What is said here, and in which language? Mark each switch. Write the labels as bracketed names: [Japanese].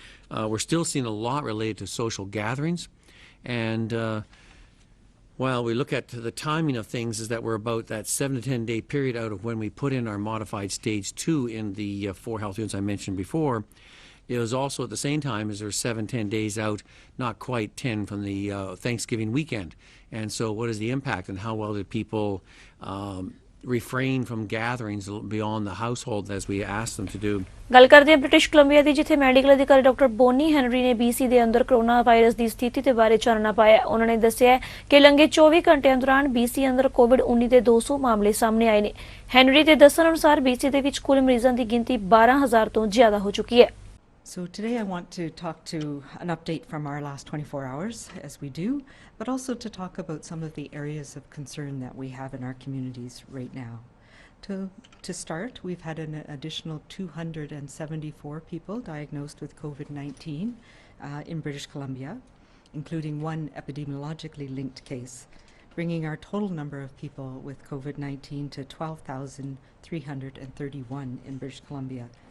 [English] We're still seeing a lot related to social gatherings, and while we look at the timing of things is that we're about that 7 to 10 day period out of when we put in our modified stage 2 in the 4 health units I mentioned before. It was also at the same time as there's 7-10 days out, not quite 10 from the Thanksgiving weekend. And so what is the impact, and how well did people refrain from gatherings beyond the household as we asked them to do? [Punjabi] ਗੱਲ ਕਰਦੇ ਹਾਂ British Columbia ਦੀ, ਜਿੱਥੇ medical ਅਧਿਕਾਰੀ doctor Boney Henry ਨੇ BC ਦੇ ਅੰਦਰ corona virus ਦੀ ਸਥਿਤੀ ਦੇ ਬਾਰੇ ਚਾਨਣਾ ਪਾਇਆ। ਉਹਨਾਂ ਨੇ ਦੱਸਿਆ ਕਿ ਲੰਘੇ 24 ਘੰਟਿਆਂ ਦੌਰਾਨ BC ਅੰਦਰ ਕੋਵਿਡ-19 ਦੇ 200 ਮਾਮਲੇ ਸਾਹਮਣੇ ਆਏ ਨੇ। ਹੈਨਰੀ ਦੇ ਦੱਸਣ ਅਨੁਸਾਰ BC ਦੇ ਵਿੱਚ ਕੁੱਲ ਮਰੀਜ਼ਾਂ ਦੀ ਗਿਣਤੀ 12,000 ਤੋਂ ਜ਼ਿਆਦਾ ਹੋ ਚੁੱਕੀ ਹੈ। [English] So today I want to talk to an update from our last 24 hours, as we do, but also to talk about some of the areas of concern that we have in our communities right now. To start, we've had an additional 274 people diagnosed with COVID-19 in British Columbia, including 1 epidemiologically linked case, bringing our total number of people with COVID-19 to 12,331 in British Columbia.